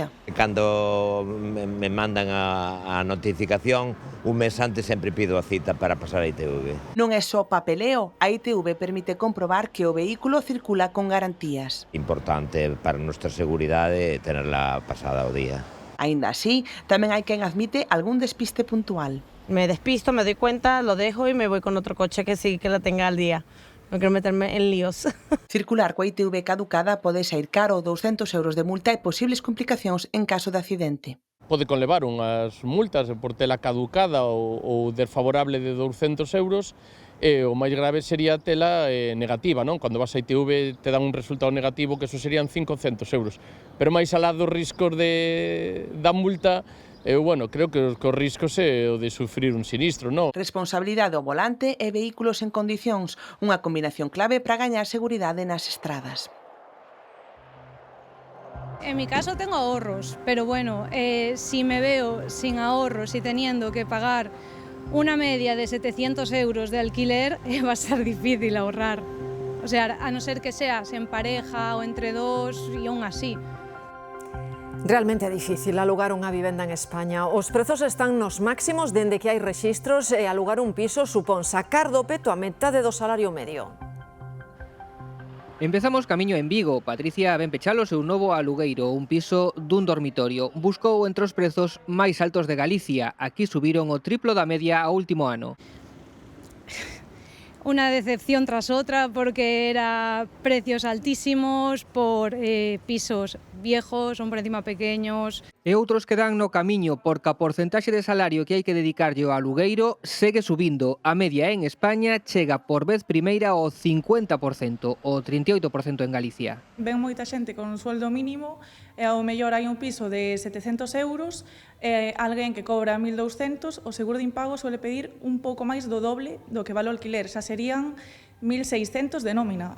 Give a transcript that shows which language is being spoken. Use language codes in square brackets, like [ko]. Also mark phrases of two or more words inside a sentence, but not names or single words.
[gl] Cando me mandan a notificación, un mes antes sempre pido a cita para pasar a ITV. Non é só papeleo, a ITV permite comprobar que o vehículo circula con garantías. Importante para a nosa seguridade tenerla pasada ao día. Aínda así, tamén hai quen admite algún despiste puntual. [es] Me despisto, me doy cuenta, lo dejo y me voy con otro coche que sí, que la tenga al día. No quiero meterme en líos. [gl] Circular coa ITV caducada pode sair caro 200 euros de multa e posibles complicacións en caso de accidente. Pode conlevar unhas multas por tela caducada ou desfavorable de 200 euros e o máis grave sería tela negativa, non? Cando vas a ITV te dan un resultado negativo que eso serían 500 euros. Pero máis alá dos riscos da multa, bueno, creo que os riscos é o de sufrir un sinistro, non? Responsabilidade ao volante e vehículos en condicións, unha combinación clave para gañar seguridade nas estradas. [es] En mi caso tengo ahorros, pero bueno, si me veo sin ahorros y teniendo que pagar una media de 700 euros de alquiler va a ser difícil ahorrar. O sea, a no ser que seas en pareja ou entre dos e aún así. [gl] Realmente é difícil alugar unha vivenda en España. Os prezos están nos máximos dende que hai rexistros e alugar un piso supón sacar do peto a metade do salario medio. Empezamos camiño en Vigo. Patricia ven pechar o seu novo alugueiro, un piso dun dormitorio. Buscou entre os prezos máis altos de Galicia. Aquí subiron o triplo da media ao último ano. [es] Una decepción tras otra porque era precios altísimos por pisos viejos, son por encima pequeños. [gl] E outros que dan no camiño porque a porcentaxe de salario que hai que dedicarlle ao alugueiro segue subindo. A media en España chega por vez primeira ao 50%, o 38% en Galicia. Ven moita xente con un sueldo mínimo e ao mellor hai un piso de 700 euros e alguén que cobra 1.200, o seguro de impago [es] suele pedir [gl] un pouco máis do doble do que vale o alquiler, xa serían 1.600 de nómina.